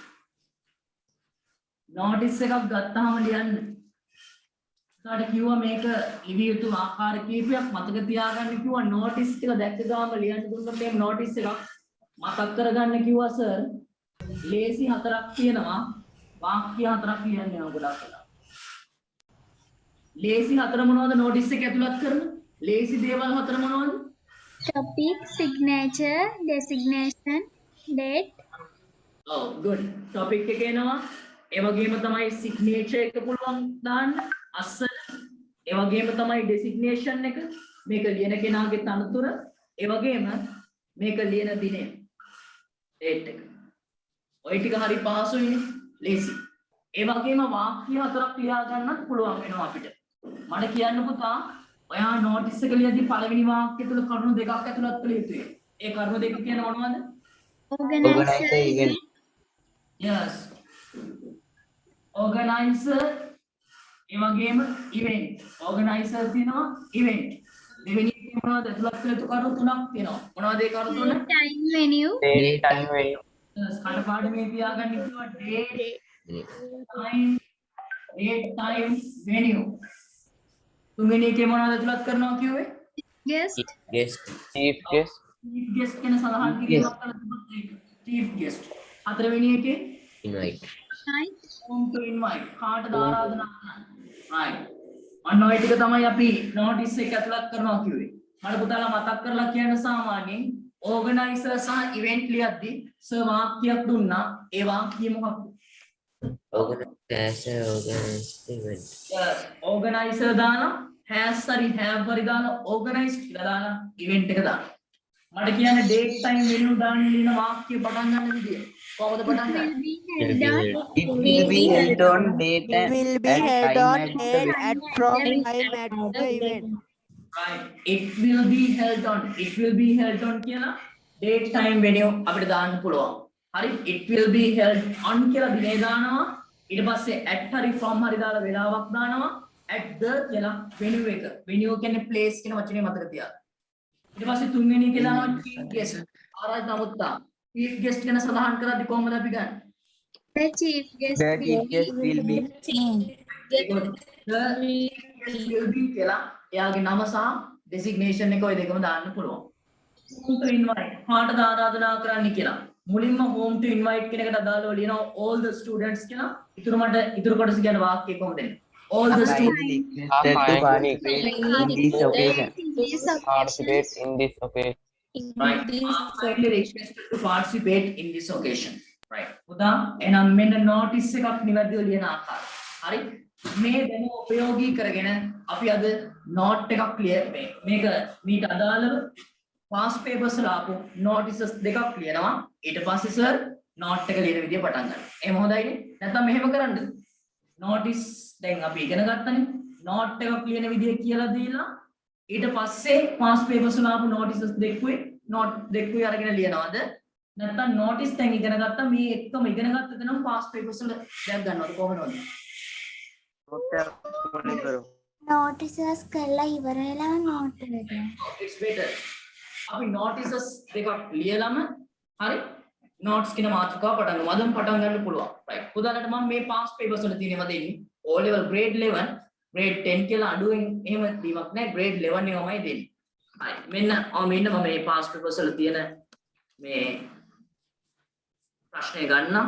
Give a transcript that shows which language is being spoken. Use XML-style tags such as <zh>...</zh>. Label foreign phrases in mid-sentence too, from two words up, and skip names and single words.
<si>notice එකක් ගත්තාම ලියන්න කාට කිව්වා මේක ලිවිය යුතු ආකාර කීපයක් මතක තියාගන්න කිව්වා notice එක දැක්ක ගාම ලියන්න දුන්නොත් මේ notice එකක් මතක් කරගන්න කිව්වා සර් ලේසි හතරක් තියෙනවා වාක්‍ය හතරක් ලියන්න ඕන ගොඩක් වෙලා ලේසි හතර මොනවද notice එක ඇතුළත් කරන ලේසි දේවල් හතර මොනවද</si> <en>Topic, signature, designation, date.</en> <si>ඔව්</si> <en>good topic</en> <si>එක එනවා ඒ වගේම තමයි signature එක පුළුවන් දාන්න අස්සන ඒ වගේම තමයි designation එක මේක ලියන කෙනාගේ තනතුර ඒ වගේම මේක ලියන දිනය date එක ඔය ටික හරි පහසුයිනේ ලේසි ඒ වගේම වාක්‍ය හතරක් ලියා ගන්නත් පුළුවන් වෙනවා අපිට මට කියන්න පුතා ඔයා notice එක ලියද්දි පළවෙනි වාක්‍යය තුල කරුණු දෙකක් ඇතුළත් කළ යුතුයි ඒ කරුණු දෙක කියන මොනවද</si> <en>Organizer event. yes organizer</en> <si>ඒ වගේම</si> <en>event organizer</en> <si>තියෙනවා event දෙවෙනි එකේ මොනවද ඇතුළත් කළ යුතු කරුණු තුනක් තියෙනවා මොනවද ඒ කරුණු තුන</si> <en>Time, venue. Date, time, venue.</en> <si>කඩපාඩමේ තියාගන්න කිව්වා</si> <en>date time venue</en> <si>තුන්වෙනි එකේ මොනවද ඇතුළත් කරනවා කිව්වේ</si> <en>Guest. Guest. Chief guest. chief guest</en> <si>කියන සඳහන් කිරීමක් කරලා තිබුණා ඒක</si> <en>chief guest</en> <si>හතරවෙනි එකේ</si> <en>Invite. Night. home to invite</en> <si>කාටද ආරාධනා කරන්න right අන්න ඔය ටික තමයි අපි notice එක ඇතුළත් කරනවා කිව්වේ මට පුතාලා මතක් කරලා කියන්න සාමාන්‍යයෙන් organizer සහ event ලියද්දී සර් වාක්‍යයක් දුන්නා ඒ වාක්‍යය මොකක්ද</si> <en>Organizer, organized event.</en> <si>organizer දානවා has හරි have හරි දානවා organized කියලා දානවා event එක දානවා මට කියන්න</si> <en>date time venue</en> <si>දාන්න ලියන වාක්‍ය පටන් ගන්න විදිය කොහොමද පටන් ගන්නේ</si> <en>It will be held on. It will be held on date and It will be held on date time and from time at the event. right it will be held on</en> <si>කියලා</si> <en>date time venue</en> <si>අපිට දාන්න පුළුවන් හරි</si> <en>it will be held on</en> <si>කියලා දිනේ දානවා ඊට පස්සේ at හරි from හරි දාලා වෙලාවක් දානවා</si> <en>at the</en> <si>කියලා venue එක venue කියන්නේ place කියන වචනේ මතක තියාගන්න ඊට පස්සේ තුන්වෙනි එකේ දානවා</si> <en>chief guest</en> <si>ආරාධනාවත්තා</si> <en>chief guest</en> <si>ගැන සඳහන් කරද්දි කොහොමද අපි ගන්නේ</si> <en>The chief guest The chief guest will be. will be</en> <si>කියලා එයාගේ නම සහ designation එක ඔය දෙකම දාන්න පුළුවන්</si> <en>home to invite</en> <si>කාටද ආරාධනා කරන්න කියලා මුලින්ම</si> <en>home to invite</en> <si>කියන එකට අදාළව ලියනවා</si> <en>all the students</en> <si>කියලා ඉතුරු කොටස කියන වාක්‍යය කොහොමද එන්නේ</si> <en>all the students That to participate in this occasion. Participate in this occasion. right are kindly requested to participate in this occasion right</en> <si>පුතා එහෙනම් මෙන්න notice එකක් නිවැරදිව ලියන ආකාරය හරි මේ දැනුම ප්‍රයෝගී කරගෙන අපි අද note එකක් ක්ලියර් මේක මීට අදාළව</si> <en>past papers</en> <si>වල ආපු notices දෙකක් ලියනවා ඊට පස්සේ සර් note එක ලියන විදිය පටන් ගන්නවා එහෙම හොඳයිනේ නැත්නම් මෙහෙම කරන්නද notice දැන් අපි ඉගෙන ගත්තනේ note එකක් ලියන විදිය කියලා දීලා ඊට පස්සේ</si> <en>past papers</en> <si>වල ආපු notices දෙකුවේ note දෙකකුයි අරගෙන ලියනවද? නැත්නම් notice දැන් ඉගෙන ගත්තා මේ එක්කම ඉගෙන ගත්තද නම්</si> <en>past papers</en> <si>වල දැන් ගන්නවද කොහොමද? notices කරලා ඉවර වෙලා note එක.</si> <en>It's better.</en> <si>අපි notices දෙකක් ලියලම හරි notes කියන මාතෘකාව පටන් ගමු. අදම පටන් ගන්න පුළුවන්. right. උදාහරණයට මම මේ</si> <en>past papers</en> <si>වල තියෙනවා දෙන්නේ.</si> <en>O level grade 11 grade 10</en> <si>කියලා අඩුවෙන් එහෙම දීමක් නැහැ. grade 11 එකමයි දෙන්නේ. හරි. මෙන්න මම මේ</si> <en>past papers</en> <si>වල තියෙන මේ ප්‍රශ්නේ ගන්නම්.</si>